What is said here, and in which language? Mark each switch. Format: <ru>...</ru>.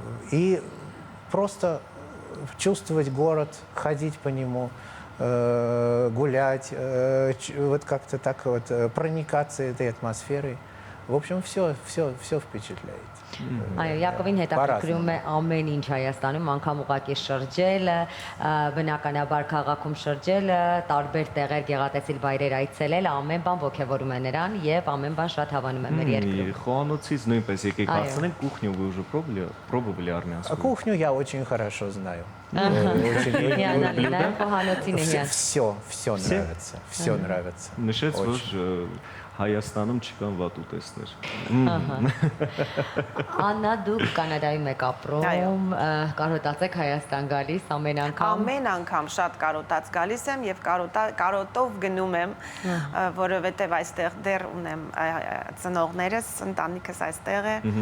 <ru>И просто чувствовать город, ходить по нему, гулять, вот как-то так вот проникаться этой атмосферой. В общем, все впечатляет.</ru> <hy>Այո, Յակովին հետաքրքրում է ամեն ինչ Հայաստանում, անգամ ուղակի շրջելը, բնականաբար քաղաքում շրջելը, տարբեր տեղեր, գեղատեսիլ վայրեր այցելելը, ամեն բան ոգևորում է նրան եւ ամեն բան շատ հավանում է մեր երկրում։ Խոհանոցից նույնպես եկեք Այո. հարցնենք,</hy> <ru>кухню вы уже пробовали армянскую? Кухню я очень хорошо знаю.</ru> <hy>Հիանալի, նաեւ խոհանոցին է հիան։</hy> <ru>Все нравится, все нравится.</ru> <hy>Նշեց, որ</hy> <ru>Очень.</ru> <hy>Հայաստանում չկան վատ ուտեստներ։ Աննա, դուք Կանադայում եք Այո. ապրում, կարոտացեք Հայաստան գալիս ամեն անգամ։ Ամեն անգամ շատ կարոտած գալիս եմ եւ կարոտով գնում եմ, որովհետեւ այստեղ դեռ ունեմ ծնողներս, ընտանիքս այստեղ է</hy>